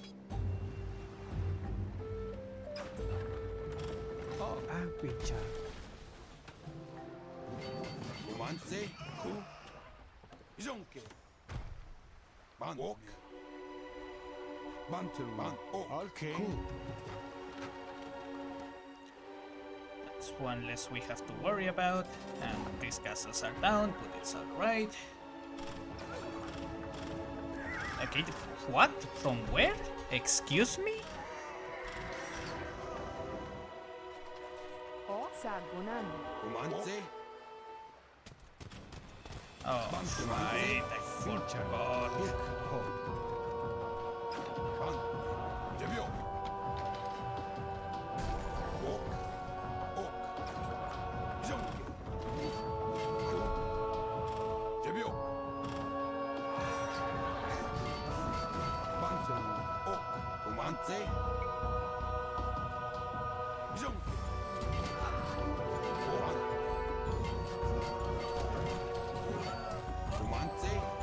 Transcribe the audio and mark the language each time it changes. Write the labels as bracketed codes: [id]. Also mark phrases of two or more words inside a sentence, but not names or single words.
[en] Oh, Agbicha. Romanze. Ku. Jonke. Ban ok. Bantu. Ban ok. Okay. That's one less we have to worry about. And these castles are down, but it's alright. Okay, what? From where? Excuse me? Hexagonan. Romanze. Oh, right, I forgot. Ik ho. Ban. Jebio. Ok. Ok. Jonke. Ku. Jebio. Bantu. Ok. Romanze. Jonke. Ban. Romanze.